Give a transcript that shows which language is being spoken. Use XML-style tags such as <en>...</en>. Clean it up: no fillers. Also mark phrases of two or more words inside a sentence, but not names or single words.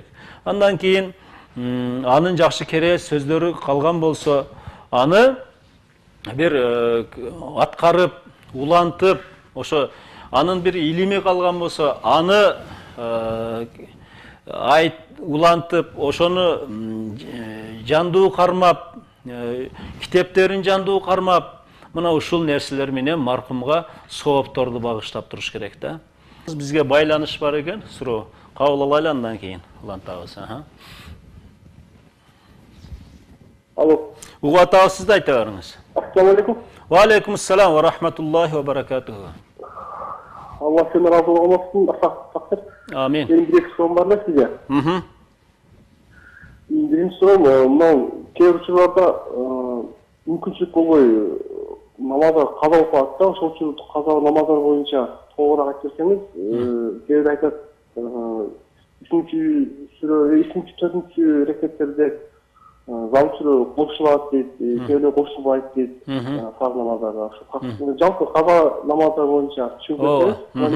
<ky>Андан кийин анын жакшы кере сөздөрү калган болсо, аны бир аткарып, улантып, ошо анын бир илими калган болсо, аны улантып, ошону жандуу кармап, китептерин жандуу кармап, мына ушул нерселер менен маркумга соопторду багыштап туруш керек да. Бизге байланыш бар экен, суроо кабыл алайлы, андан кийин улантабыз. Алло. Угуп атабыз, сиз да айта бериңиз.</ky> <ar>السلام عليكم. وعليكم السلام ورحمة الله وبركاته.</ar> <kk>Алла сені разы болсын, тақсыр.</kk> <ky>Амин.</ky> <kk>Менің бір-екі сұрағым бар да сізге. Бірінші сұрағым, мынау кейбір жылдарда мүмкіншілік болбой намазға қаза оқып алады да,</kk> <ky>ошол үчүн қаза намаздар боюнча толығырақ айтып берсеңиз, кейбір айтат, 3-4 рекеттерде зам сүрө кошулат дейт, кейбирлер кошулбайт дейт, фарз намаздарда. Жалпы каза намаздар боюнча түшүнүп берсеңиз.</ky>